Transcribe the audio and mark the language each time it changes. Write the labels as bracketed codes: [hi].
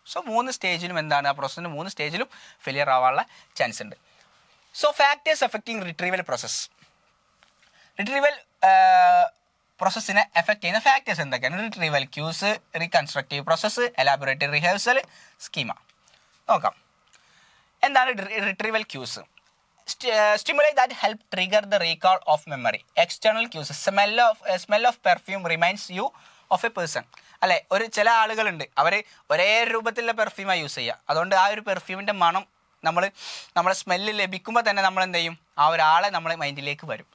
[ml] So 3 സ്റ്റേജിലും എന്താണ്, ആ പ്രോസസ്സിന് 3 സ്റ്റേജിലും failure ആവാനുള്ള ചാൻസ് ഉണ്ട്. [en] So factors affecting retrieval process. [ml] Retrieval പ്രോസസ്സിനെ effect ചെയ്യുന്ന ഫാക്ടേഴ്സ് എന്തൊക്കെയാണ്? [en] Retrieval cues, reconstructive process, elaborative rehearsal, schema. [ml] നോക്കാം എന്താണ് retrieval quiz. [en] Stimuli that help trigger the recall of memory. External cues. Smell of perfume reminds you of a person. [ml] അല്ലേ, ചില ആളുകളുണ്ട് അവർ ഒരേ രൂപത്തിലുള്ള പെർഫ്യൂമാണ് use ചെയ്യുക, അതുകൊണ്ട് ആ ഒരു പെർഫ്യൂമിൻ്റെ മണം നമ്മളെ സ്മെല്ല് ലഭിക്കുമ്പോൾ തന്നെ നമ്മൾ എന്ത് ചെയ്യും, ആ ഒരാളെ നമ്മളെ മൈൻഡിലേക്ക് വരും.